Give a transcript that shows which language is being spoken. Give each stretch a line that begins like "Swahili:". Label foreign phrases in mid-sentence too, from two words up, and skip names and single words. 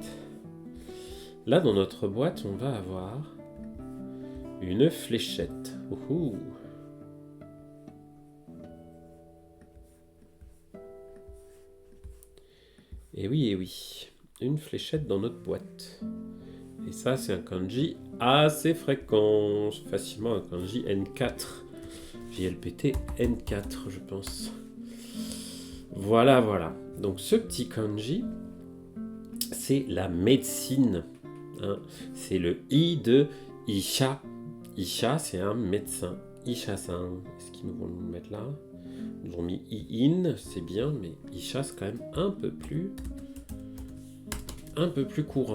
French: Là dans notre boîte, on va avoir une fléchette. Ouhou. Et oui, une fléchette dans notre boîte. Et ça, c'est un kanji assez fréquent, facilement un kanji N4. JLPT N4, je pense. Voilà. Donc ce petit kanji, c'est la médecine. Hein. C'est le I de Isha. Isha, c'est un médecin. Isha-san. Est-ce qu'ils vont nous mettre là ? Ils ont mis I-in, c'est bien, mais Isha, c'est quand même un peu plus courant.